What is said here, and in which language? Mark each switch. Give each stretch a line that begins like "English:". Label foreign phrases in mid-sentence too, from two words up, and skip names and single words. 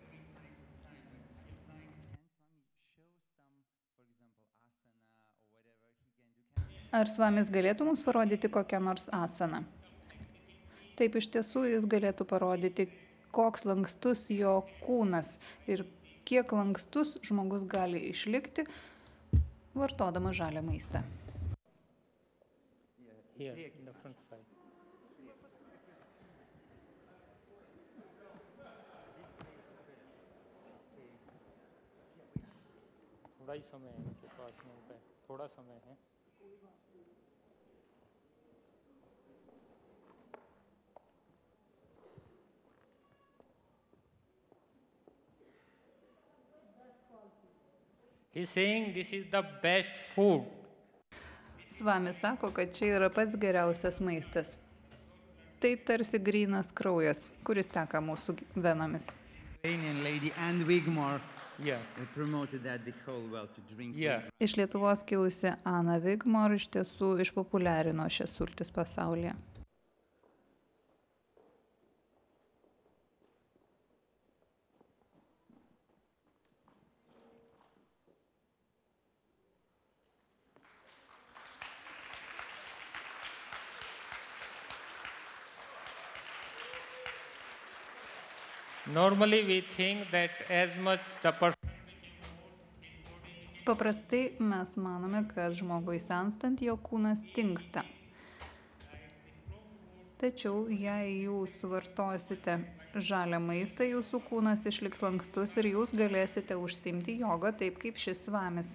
Lithuanian: Ar svamis galėtų mums parodyti kokią nors asaną? Taip, iš tiesų jis galėtų parodyti, koks lankstus jo kūnas ir kiek lankstus žmogus gali išlikti, vartodamas žalią maistą.
English: here in the front side.
Hindi: थोड़ा ही समय है इनके पास में उनका, थोड़ा समय है.
English: He's saying this is the best food.
Lithuanian: Svamis sako, kad čia yra pats geriausias maistas. Tai tarsi grynas kraujas, kuris teka mūsų venomis.
English: Iranian lady Anne Wigmore Yeah. promoted that the whole world to drink. Yeah.
Lithuanian: Iš Lietuvos kilusi Ana Wigmore iš tiesų išpopuliarino šias sultis pasaulyje.
English: Normally we think that as much the person
Lithuanian: Paprastai mes manome, kad žmogui senstant jo kūnas tingsta. Tačiau jei jūs vartosite žalią maistą, jūsų kūnas išliks lankstus ir jūs galėsite užsiimti jogą taip kaip šis svamis.